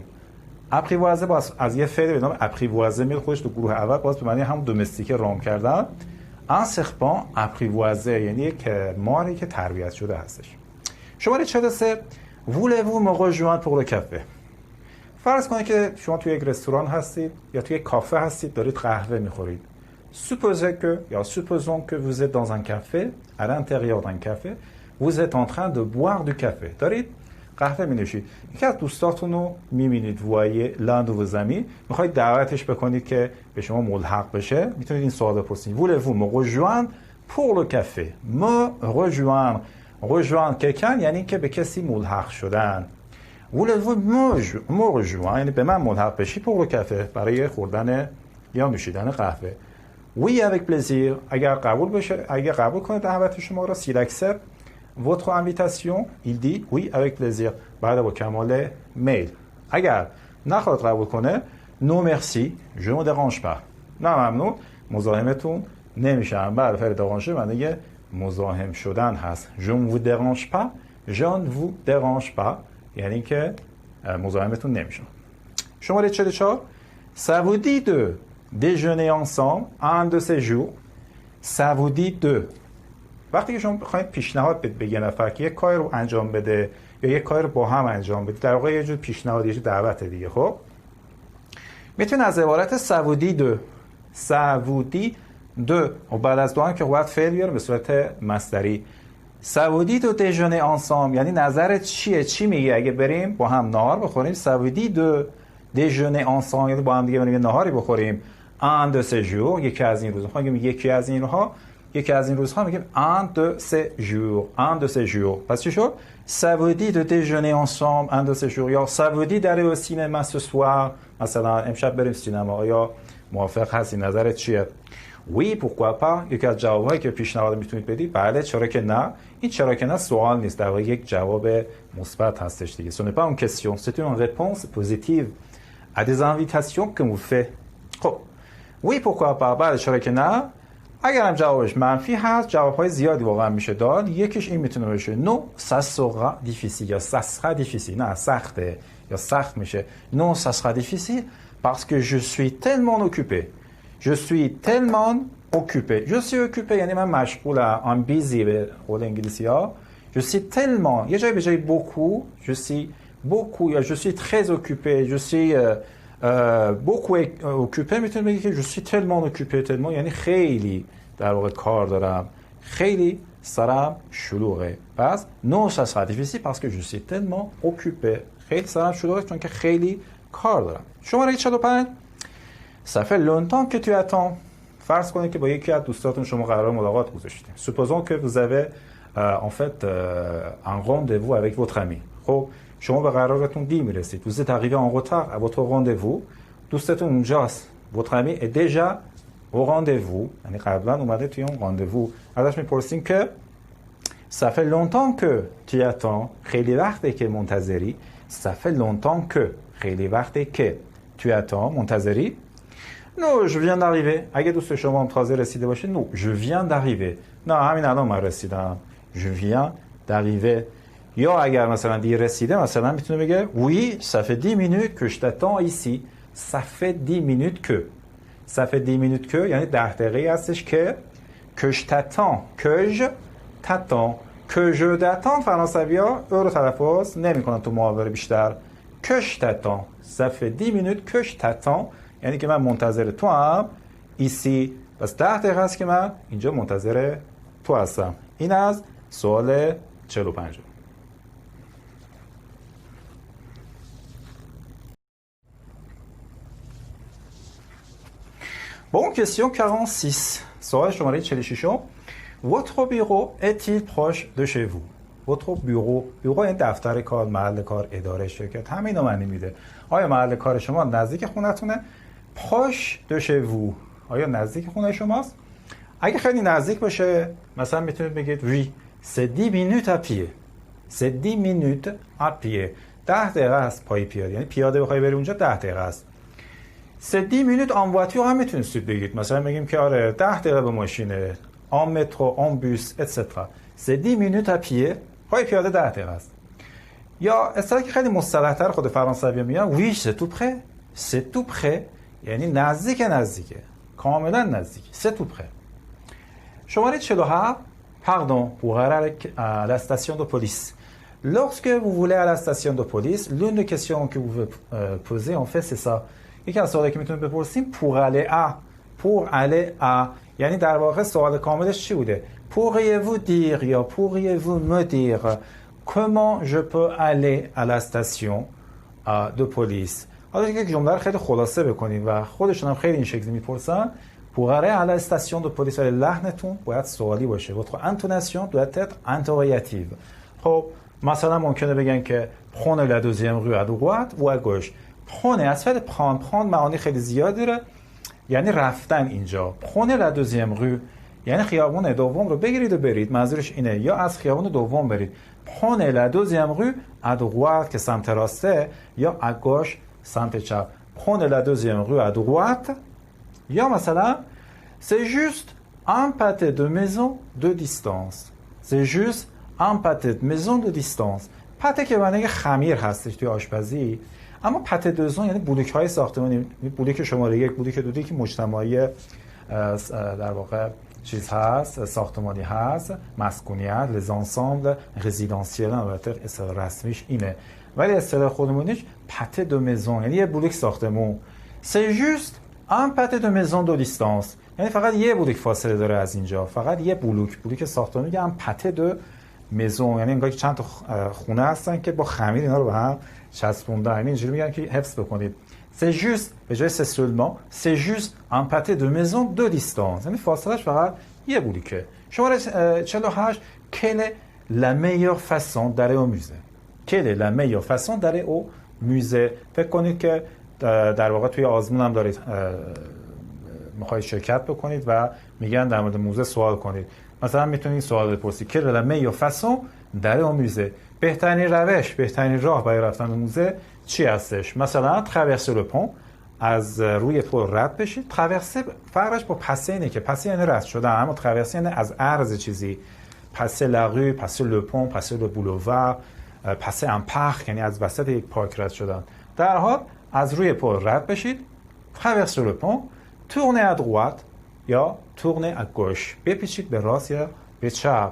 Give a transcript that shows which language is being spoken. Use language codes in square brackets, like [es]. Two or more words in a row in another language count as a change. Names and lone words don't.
[fa] اپریوازه باز از یه فعل به نام اپریوازه میاد خودش تو گروه اول، باز به معنی هم دومستیک رام کردن. [fr] un serpent apprivoisé [fa] یعنی یک ماری که تربیت شده هستش. شماره 43. [fr] Voulez-vous me rejoindre pour le café? [fa] فرض کنید که شما توی یک رستوران هستید یا توی یک کافه هستید، دارید قهوه میخورید. [fr] Supposez que یا supposons que vous êtes dans un café, à l'intérieur d'un café, vous êtes en train de boire du café. [fa] دارید قهوه مینوشید. یکی از دوستاتون رو میبینید، [fr] voyez l'un de vos amis، [fa] میخواید دعوتش بکنید که به شما ملحق بشه. میتونید این سوال بپرسید. [fr] Voulez-vous me rejoindre pour le café? Me rejoindre. rejoindre quelqu'un [fa] یعنی که به کسی ملحق شدن. [fr] Voulez-vous me rejoindre [fa] یعنی به من ملحق بشی [fr] pour le café [fa] برای خوردن یا نوشیدن قهوه. [fr] Oui avec plaisir. [fa] اگر قبول کنه دعوت شما را [fr] s'il accepte votre invitation il dit oui avec plaisir [fa] بعد با کمال میل. اگر نخواد قبول کنه [fr] no merci je ne dérange pas. [fa] نه ممنون مزاحمتون نمیشم. بعد فعل déranger معنی مزاحم شدن هست. [fr] je ne vous dérange pas je ne vous dérange pas [fa] یعنی که مزاحمتون نمیشم. شماره 44. [fr] ça vous dit de déjeuner ensemble un de ces jours. ça vous dit de [fa] وقتی که شما بخواید پیشنهاد بدید به یه نفر که یک کار رو انجام بده یا یک کار رو با هم انجام بدید، در واقع یه جور پیشنهاد، یه جور دعوت دیگه. خب میتونید از عبارت [fr] ça vous dit de [fa] دو و بعد از دو هم که باید فعل بیاره به صورت مصدری. [fr] Ça vous dit de déjeuner ensemble [fa] یعنی نظرت چیه؟ چی میگه اگه بریم با هم نهار بخوریم؟ [fr] Ça vous dit de déjeuner ensemble [fa] یعنی با هم دیگه بریم نهاری بخوریم. [fr] Un de ces jours [fa] یکی از این روزها. میگیم یکی از این روزها، یکی از این روزها میگیم [fr] un de ces jours. Un de ces jours. [fa] پس چی شد؟ [fr] Ça vous dit de déjeuner ensemble un de ces jours. یا ça vous dit d'aller au cinéma ce soir. [fa] مثلا امشب بریم سینما. یا موافق هستی؟ نظرت چیه؟ [fr] Oui, pourquoi pas. [fa] یکی از جوابهایی که پیشنهاد میتونید بدید بله، چرا که نه. این چرا که نه سوال نیست، در واقع یک جواب مثبت هستش دیگه. [fr] Ce n'est pas une question, c'est une réponse positive à des invitations que vous faites. [fa] خب [fr] oui pourquoi pas [fa] بله چرا که نه. اگرم جوابش منفی هست جوابهای زیادی واقعا میشه داد. یکیش این میتونه باشه [fr] non ça sera difficile یا ça sera difficile. [fa] نه سخته یا سخت میشه. [fr] non ça sera difficile parce que je suis tellement occupé. Je suis tellement occupé. Je suis occupé [fa] یعنی من مشغولم. [en] I'm busy [fa] به قول انگلیسی ها. [fr] Je suis tellement [fa] یه جایی به جای [fr] beaucoup je suis beaucoup یا je suis très occupé. Je suis beaucoup occupé [fa] میتونید بگید که [fr] je suis tellement occupé. [fa] tellement یعنی خیلی در واقع کار دارم، خیلی سرم شلوغه. [fr] پس non ça sera difficile parce que je suis tellement occupé. [fa] خیلی سرم شلوغه چون که خیلی کار دارم. [fr] شماره 45 Ça fait longtemps que tu attends. [fa] فرض کنید که با یکی از دوستاتون شما قرار ملاقات گذاشتید. [fr] Supposons que vous avez en fait un rendez-vous avec votre ami. [fa] خب شما به قرارتون دیر میرسید. [fr] Vous êtes arrivé en retard à votre rendez-vous. [fa] دوستتون اونجاست. [fr] Votre ami est déjà au rendez-vous. [fa] یعنی قبلا اومده توی اون راندوو. ازش میپرسین که [fr] ça fait longtemps que tu attends. [fa] خیلی وقته که منتظری. [fr] Ça fait longtemps que [fa] خیلی وقته که [fr] tu attends منتظری. Non, je viens d'arriver. [fa] اگه دوست شما هم تازه رسیده باشه [fr] non, je viens d'arriver. [fa] نه همین الان من رسیدم. [fr] Je viens d'arriver. [fa] یا اگر مثلا دیر رسیده مثلا میتونه بگه [fr] oui, ça fait 10 minutes que je t'attends ici. Ça fait 10 minutes que. Ça fait 10 minutes que [fa] یعنی 10 دقیقه هستش که [fr] que je t'attends. Que je t'attends. Que je t'attends [fa] فرانسوی‌ها رو تلفظ نمی‌کنن تو محاوره بیشتر. [fr] Que je t'attends. Ça fait 10 minutes que je t'attends. [fa] یعنی که من منتظر تو هم ایسی. پس 10 دقیقه است که من اینجا منتظر تو هستم. این از سوال 45. [fr] Bon, question 46. [fa] سوال شماره 46. [fr] Votre bureau est-il proche de chez vous? Votre bureau. [fa] bureau این دفتر کار، محل کار، اداره، شرکت، همه اینا معنی میده. آیا محل کار شما نزدیک خونتونه؟ [fr] proche de chez vous. [fa] آیا نزدیک خونه شماست؟ اگه خیلی نزدیک باشه مثلا میتونید بگید [fr] oui, c'est 10 minutes à pied. C'est 10 minutes à pied. [fa] 10 دقیقه است پای پیاده. یعنی پیاده بخوای بری اونجا 10 دقیقه است. [fr] C'est 10 minutes en voiture [fa] هم میتونید بگید. مثلا بگیم که آره 10 دقیقه به ماشینه. [fr] En métro, en bus, etc. C'est 10 minutes à pied. [fa] پای پیاده 10 دقیقه است. یا اصطلاحی که خیلی مصطلح‌تر خود فرانسوی میگن [fr] oui, c'est tout près. C'est tout près. [fa] یعنی نزدیکه. کاملا نزدیک. [fr] C'est tout près. شماره 47. Pardon, pour aller à la station de police. Lorsque vous voulez à la station de police, l'une des questions que vous pouvez poser en fait c'est ça. [fa] یکی از سوالی که میتونید بپرسیم [fr] pour aller à [fa] یعنی در واقع سوال کاملش چی بوده؟ [fr] Pourriez-vous dire یا pourriez-vous me dire comment je peux aller à la station de police. [fa] حالا یک جمله رو خیلی خلاصه بکنید و خودشون هم خیلی این شکلی میپرسن. [fr] Pour aller à la station de police [fa] ولی لحنتون باید سوالی باشه. [fr] Votre intonation doit être interrogative. [fa] خب مثلا ممکنه بگن که [fr] prenez la deuxième rue à droite ou à gauche. [fa] Prenez از فعل prendre معانی خیلی زیاد داره. یعنی رفتن اینجا. [fr] Prenez la deuxième rue [fa] یعنی خیابون دوم رو بگیرید و برید. منظورش اینه یا از خیابون دوم برید. [fr] Prenez la deuxième rue à droite [fa] که سمت راسته یا [fr] à gauche [fa] سمت چپ. [fr] Prenez la deuxième rue à droite [fa] یا مثلا [fr] c'est juste un pâté de maison de distance. C'est juste un pâté de maison de distance. [fa] پته که معنی خمیر هستش توی آشپزی. اما [fr] pâté de maison [fa] یعنی بلوک‌های ساختمانی، بلوک شماره 1 بلوک 2 که مجتمعی در واقع چیز هست، ساختمانی هست، مسکونیت، [fr] les ensembles résidentiels [fa] البته اصطلاح رسمیش اینه. ولی اصطلاح خودمونیش [fr] pâté de maison [fa] یعنی یه بلوک ساختمون. [fr] C'est juste un pâté de maison de distance [fa] یعنی فقط یه بلوک فاصله داره از اینجا، فقط یه بلوک ساختمون میگه [fr] un pâté de maison [fa] یعنی انگار که چند تا خونه هستن که با خمیر اینا رو به هم چسبوندن، یعنی اینجوری میگن که حفظ بکنید. [fr] c'est juste [fa] به جای [fr] c'est seulement c'est juste un pâté de maison de distance [fa] یعنی فاصلهش فقط یه بلوکه. شماره 48 [fr] quelle est la meilleure façon d'aller au musée quelle est la meilleure façon d'aller au musée [fa] فکر کنید که در واقع توی آزمون هم دارید میخواید شرکت بکنید و میگن در مورد موزه سوال کنید. مثلا میتونید سوال بپرسید [fr] quelle est la meilleure façon d'aller au musée [fa] بهترین روش، بهترین راه برای رفتن به موزه چی هستش؟ مثلا [fr] traverser le pont [fa] از روی پل رد بشید. traverser فرقش با passer اینه که passer یعنی رد شدن، اما traverser یعنی از عرض چیزی. [fr] passer la rue passer le pont passer le boulevard passer un parc [fa] یعنی از وسط یک پارک رد شدن. در حال از روی پل رد بشید [fr] traverser le pont tourner à droite [fa] یا [fr] tourner à gauche [fa] بپیچید به راست یا به چپ.